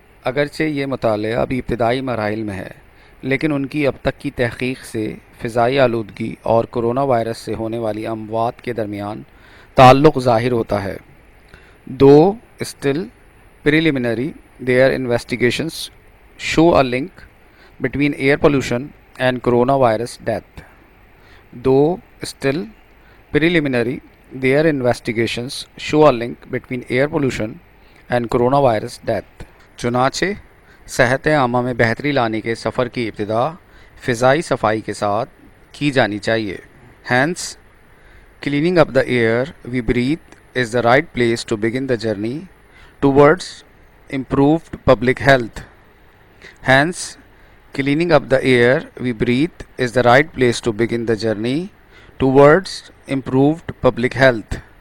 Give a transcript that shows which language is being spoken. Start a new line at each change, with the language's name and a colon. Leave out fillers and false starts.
Urdu: اگرچہ یہ مطالعہ ابھی ابتدائی مراحل میں ہے، لیکن ان کی اب تک کی تحقیق سے فضائی آلودگی اور کرونا وائرس سے ہونے والی اموات کے درمیان تعلق ظاہر ہوتا ہے.
English: Still preliminary, their investigations show a link between air pollution and coronavirus death. Still preliminary, their investigations show a link between air pollution and coronavirus death.
Urdu: چنانچہ صحت عامہ میں بہتری لانے کے سفر کی ابتدا فضائی صفائی کے ساتھ کی جانی چاہیے.
English: Hence, cleaning up the air we breathe is the right place to begin the journey towards improved public health. Hence, Cleaning up the air we breathe is the right place to begin the journey towards improved public health.